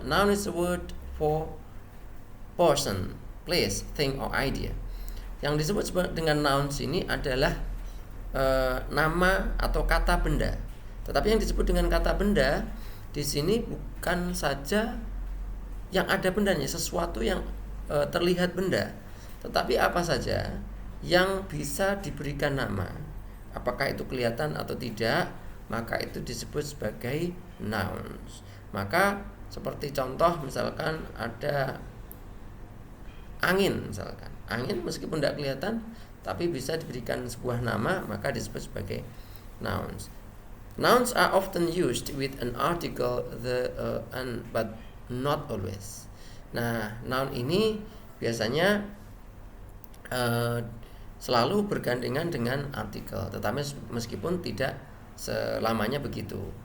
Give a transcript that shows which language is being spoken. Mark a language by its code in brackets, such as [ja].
[en] Noun is a word for person, place, thing, or idea. [id] Yang disebut dengan nouns ini adalah nama atau kata benda. Tetapi yang disebut dengan kata benda di sini bukan saja yang ada bendanya, sesuatu yang terlihat benda, tetapi apa saja yang bisa diberikan nama. Apakah itu kelihatan atau tidak, maka itu disebut sebagai nouns. Maka seperti contoh, misalkan ada angin, misalkan angin meskipun tidak kelihatan tapi bisa diberikan sebuah nama, maka disebut sebagai nouns. [en] Nouns are often used with an article but not always. [id] Nah, noun ini biasanya selalu bergandengan dengan artikel, tetapi meskipun tidak selamanya begitu.